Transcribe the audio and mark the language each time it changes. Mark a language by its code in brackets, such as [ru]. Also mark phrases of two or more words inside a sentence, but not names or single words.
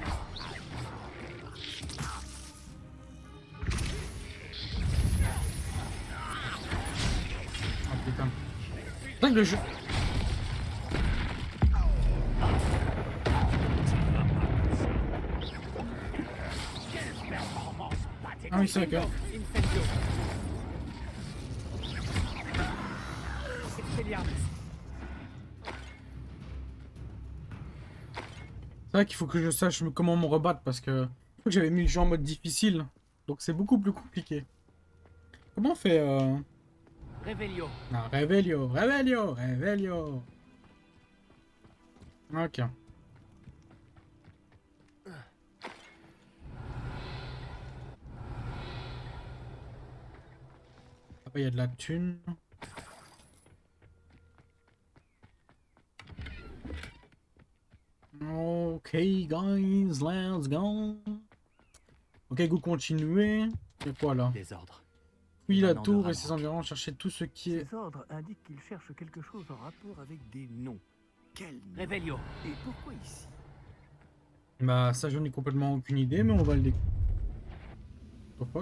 [fr] Ah putain. Putain, le jeu. Ah oui, c'est vrai que. Incendio. Expelliarmus. C'est vrai qu'il faut que je sache comment me rebattre parce que j'avais mis le jeu en mode difficile. Donc c'est beaucoup plus compliqué. Comment on fait Revelio. Ah, Revelio, Revelio, Revelio. Ok. Après il y a de la thune. [en] Ok guys, let's go. [fr] Ok, go continuer. C'est quoi là? Désordre. Oui, la Émanant de tour et ses Ranrock. environs, chercher tout ce qui est... Ces ordres indiquent qu'ils cherchent quelque chose en rapport avec des noms. Quel nom? Revelio. Et pourquoi ici? Bah ça j'en ai complètement aucune idée, mais on va le découvrir. Pourquoi?